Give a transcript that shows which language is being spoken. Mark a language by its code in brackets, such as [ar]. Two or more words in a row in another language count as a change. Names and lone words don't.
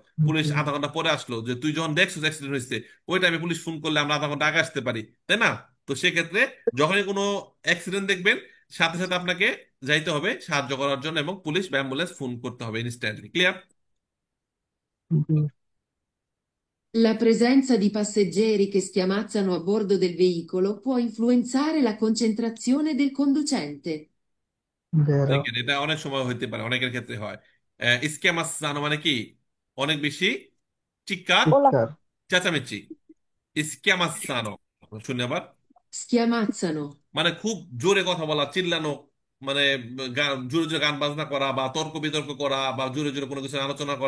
[bn] পুলিশ আধা ঘন্টা পরে আসলো, যে তুই যখন দেখছিস অ্যাক্সিডেন্ট হয়েছে, ওই টাইমে পুলিশ ফোন করলে আমরা আধা ঘন্টা আগে আসতে পারি, তাই না? তো সেক্ষেত্রে যখনই কোনো অ্যাক্সিডেন্ট দেখবেন, সাথে সাথে আপনাকে যাইতে হবে সাহায্য করার জন্য, এবং পুলিশ বা অ্যাম্বুলেন্স ফোন করতে হবে ইনস্ট্যান্টলি। ক্লিয়ার? [it] La presenza di passeggeri che schiamazzano a bordo del veicolo può influenzare la concentrazione del conducente. vero, [bn] দেখেন এটা অনেক সময় হইতে পারে, অনেকের ক্ষেত্রে হয়। স্ক্যামার মানে কি? অনেক বেশি চিৎকার ওলা চিৎকার, চেঁচামেচি। স্ক্যামার শুনে আবার, [it] Schiamazzano. [bn] মানে খুব জোরে কথা বলা, চিল্লানো, মানে জোরে জোরে গান বাজনা করা বা তর্ক বিতর্ক করা বা জোরে জোরে কোনো কিছু আলোচনা করা।